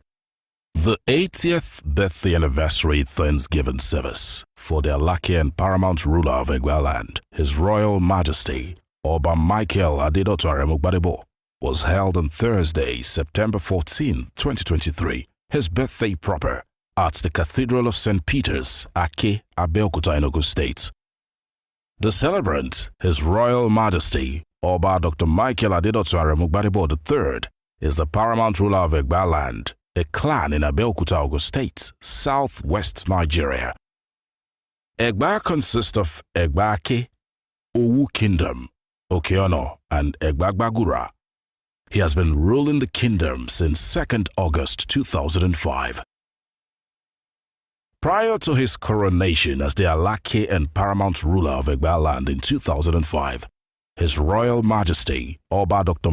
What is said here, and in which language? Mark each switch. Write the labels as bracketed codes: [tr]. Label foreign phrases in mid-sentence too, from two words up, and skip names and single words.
[en] The 80th birthday anniversary Thanksgiving service for the Alake and paramount ruler of Egba land, His Royal Majesty Oba Michael Adedoto Aremu was held on Thursday, September 14, 2023, his birthday proper, at the Cathedral of St. Peter's, Ake, Abeokuta, Enugu State. The celebrant, His Royal Majesty Oba Dr. Michael Adedoto Aremu III, is the paramount ruler of Egba land, a clan in Abeokuta, Ogun State, southwest Nigeria. Egba consists of Egba Ake, Owu Kingdom, Okeono, and Egbagbagura. He has been ruling the kingdom since 2nd August 2005. Prior to his coronation as the Alake and paramount ruler of Egba land in 2005, His Royal Majesty Oba Dr.